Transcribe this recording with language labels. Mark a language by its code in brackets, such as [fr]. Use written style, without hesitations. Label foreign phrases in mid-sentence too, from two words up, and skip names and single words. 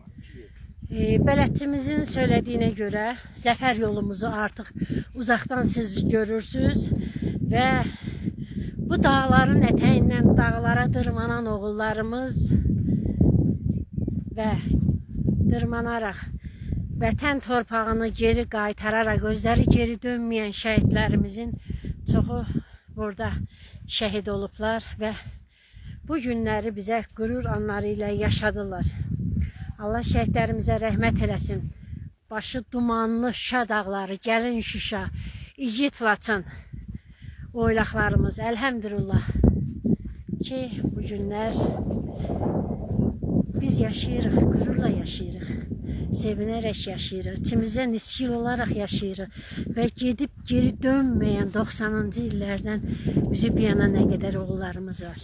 [tr] Bələdçimizin söylediğine göre Zəfər yolumuzu artık uzaktan siz görürsünüz ve bu dağların eteğinden dağlara tırmanan oğullarımız ve tırmanarak [az] vətən torpağını geri qaytararaq özləri geri dönmeyen şəhidlərimizin çoxu burada şəhid olublar ve bu günləri bizə qürur anları ilə yaşadılar. Allah şəhidlərimizə rəhmət eləsin. Başı dumanlı Şuşa dağları, gəlin Şuşa, İgid Laçın oylaqlarımız, əlhəmdülillah ki bu günlər biz yaşayırıq, qürurla yaşayırıq, sevinerek yaşayırıq, içimizə niskil olaraq yaşayırıq və gedib geri dönməyən 90-cı illərdən üzü bir yana nə qədər oğullarımız var.